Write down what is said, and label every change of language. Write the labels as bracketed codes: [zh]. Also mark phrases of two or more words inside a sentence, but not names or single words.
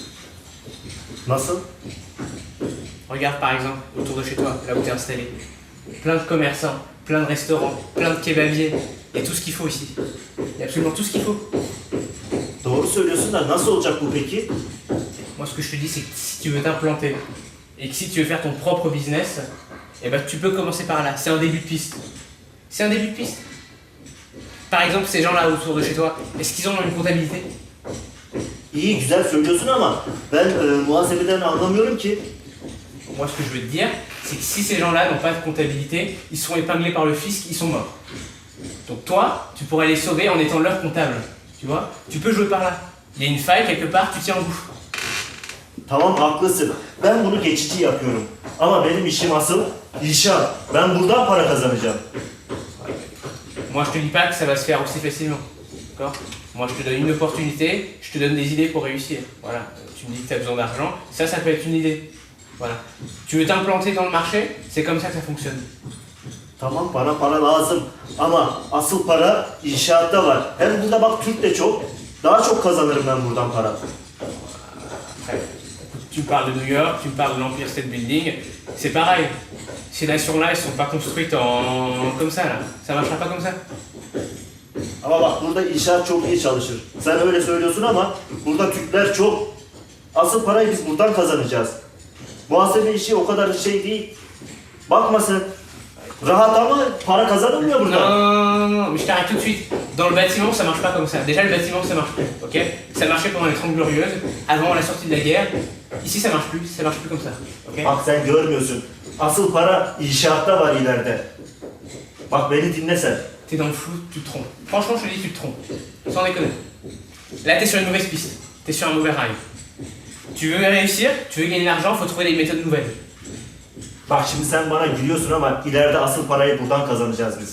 [tr] Nasıl? [fr] Regarde par exemple autour de chez toi, là où tu es installé. Plein de commerçants, plein de restaurants, plein de kebabiers. Il y a tout ce qu'il faut ici. Il y a absolument tout ce qu'il faut. [tr] Doğru söylüyorsun da nasıl olacak bu peki? [fr] Moi ce que je te dis c'est que si tu veux t'implanter et que si tu veux faire ton propre business, eh ben tu peux commencer par là. C'est un début de piste. C'est un début de piste. Par exemple ces gens là autour de chez toi, est-ce qu'ils ont une comptabilité? [tr] İyi güzel söylüyorsun ama ben muhasebeden anlamıyorum ki. [fr] Moi ce que je veux te dire, c'est que si ces gens-là n'ont pas de comptabilité, ils sont épinglés par le fisc, ils sont morts. Donc toi, tu pourrais les sauver en étant leur comptable. Tu vois? Tu peux jouer par là. Il y a une faille quelque part, tu tiens au bout. [tr] Tamam haklısın. Ben bunu geçici yapıyorum. Ama benim işim asıl inşaat. Ben buradan para kazanacağım. [fr] Moi je te dis pas que ça va se faire aussi facilement. D'accord? Moi je te donne une opportunité, je te donne des idées pour réussir. Voilà. Tu me dis que tu as besoin d'argent, ça peut être une idée. Voilà. Tu veux t'implanter dans le marché, c'est comme ça que ça fonctionne. [tr] Tamam bana para lazım ama asıl para inşaatta var. Hem burada bak Türk de çok. Daha çok kazanırım ben buradan para. [fr] Tu me parles de New York, tu me parles de l'Empire State Building, c'est pareil. Ces nations-là, elles sont pas construites comme ça là. Ça marchera pas comme ça. [tr] Ama bak burada inşaat çok iyi çalışır. Sen öyle söylüyorsun ama burada Türkler çok. Asıl parayı biz buradan kazanacağız. Muhasebe işi o kadar şey değil. Bakma sen. Rahat ama para kazanılmıyor burada. [fr] Non, mais je t'arrête tout de suite. Dans le bâtiment, ça marche pas comme ça. Déjà, le bâtiment, ça marche plus, ok? Ça marchait pendant les 30 Glorieuses, avant la sortie de la guerre. Ici, ça marche plus comme ça, ok? [tr] Bak sen görmüyorsun. Asıl para inşaatta var ileride. Bak beni dinle sen. [fr] T'es dans le flou, tu te trompes. Franchement, je te dis, tu te trompes. Sans déconner. Là, t'es sur une mauvaise piste. T'es sur un mauvais rail. Tu veux réussir, tu veux gagner de l'argent, faut trouver des méthodes nouvelles. [tr] Bak şimdi sen bana gülüyorsun ama ileride asıl parayı buradan kazanacağız biz.